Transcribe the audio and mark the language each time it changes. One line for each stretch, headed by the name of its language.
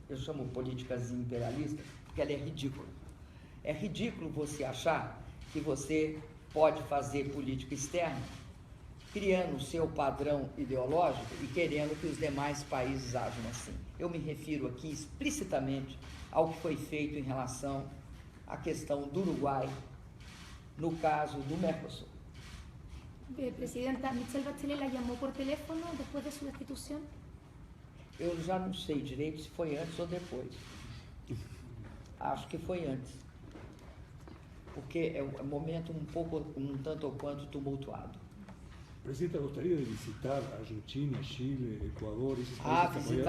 Portuguese: Eu chamo politicazinha imperialista porque ela é ridícula. É ridículo você achar que você pode fazer política externa criando o seu padrão ideológico e querendo que os demais países ajam assim. Eu me refiro aqui explicitamente ao que foi feito em relação à questão do Uruguai, no caso do Mercosul.
Spanish: Presidenta, Michelle Bachelet la llamó por teléfono después de su destitución.
Portuguese: Eu já não sei direito se foi antes ou depois. Acho que foi antes. Porque é um momento um tanto ou quanto tumultuado. Presidenta, gostaria de visitar Argentina, Chile, Equador, esses países?